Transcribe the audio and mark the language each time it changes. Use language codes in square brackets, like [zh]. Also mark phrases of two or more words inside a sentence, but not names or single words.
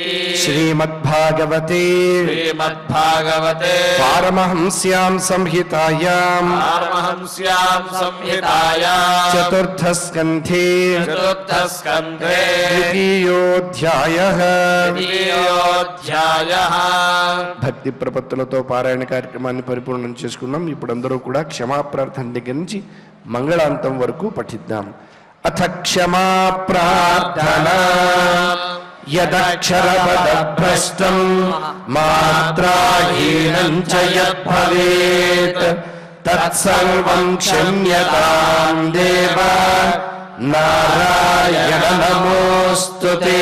[sa] श्रीमद्भागवते श्रीमद्भागवते पारमहंस्यां संहितायां पारमहंस्यां संहितायां चतुर्थस्कन्धे चतुर्थस्कन्धे द्वितीयोऽध्यायः द्वितीयोऽध्यायः [te] భక్తి ప్రపత్తులతో పారాయణ కార్యక్రమాన్ని పరిపూర్ణం చేసుకున్నాం. ఇప్పుడు అందరూ కూడా క్షమా ప్రార్థన దగ్గర నుంచి మంగళాంతం వరకు పఠిద్దాం. [sa] అథ క్షమా ప్రార్థన యదక్షరపదభ్రష్టం మాత్రాహీనం చ యద్భవేత్ తత్సర్వం క్షమ్యతాం దేవ నారాయణ నమోస్తుతే.